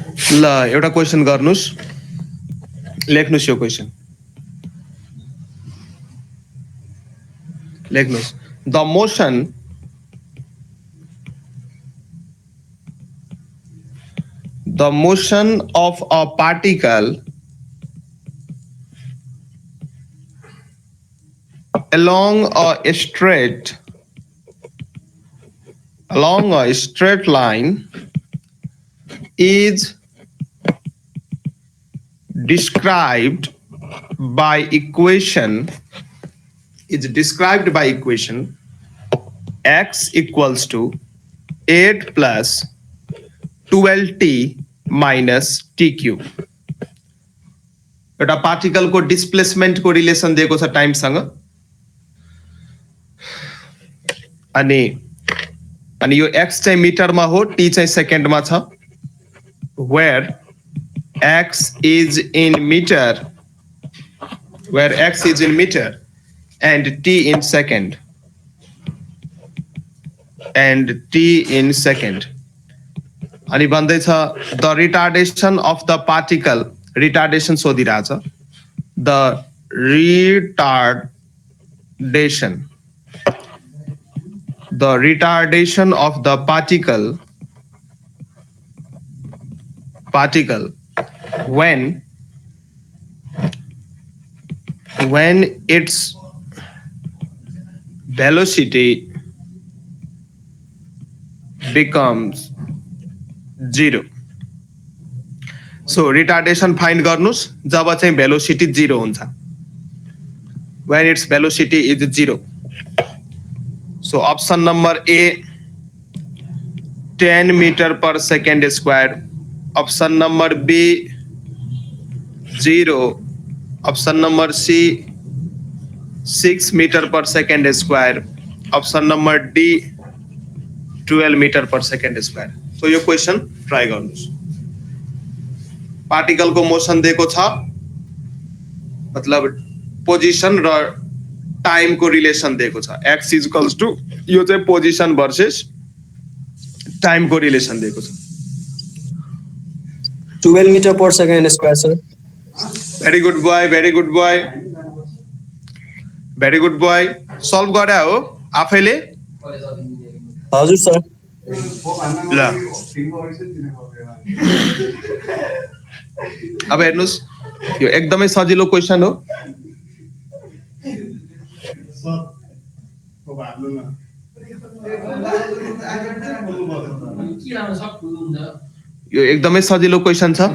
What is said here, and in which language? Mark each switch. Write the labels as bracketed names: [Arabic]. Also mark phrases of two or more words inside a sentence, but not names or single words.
[Nepali] ल एउटा क्वेशन गर्नुस्, लेख्नुस् यो क्वेशन, लेख्नुस्। [English] the motion of a particle along a straight line is described by equation x equals to 8 plus 12t minus tq। [Nepali] एउटा पार्टिकल को डिस्प्लेसमेंट को रिलेशन दिएको छ टाइम सँग, अनि यो x चाहिँ मिटर मा हो, t चाहिँ सेकेन्ड मा छ, [English] where x is in meter and t in second [Nepali] अनि भन्दैछ [English] the retardation of the particle, retardation सोधिरहेछ, द retardation of the particle when its velocity becomes 0। so retardation find [Nepali] गर्नुस् जब चाहिँ भेलोसिटी 0 हुन्छ, [English] when its velocity is 0। so option number A 10 meter per second square, option number B 0, option number C 6 meter per second square, option number D 12 meter per second square. [Nepali] तो यो क्वेशन ट्राई गर्नुस्। पार्टिकल को मोशन दिएको छ, मतलब पोजिशन र टाइम को रिलेशन दिएको छ, [English] x equals to [Nepali] यो चाहिँ [English] position versus time [Nepali] को रिलेशन दिएको छ, [English] 12 meter per second square, sir. Very good boy. [Nepali] Solve गरे हो आफैले? हजुर सर। ल अब हेर्नुस्, यो एकदमै सजिलो क्वेशन हो। यो एकदमै सजिलो क्वेशन छ।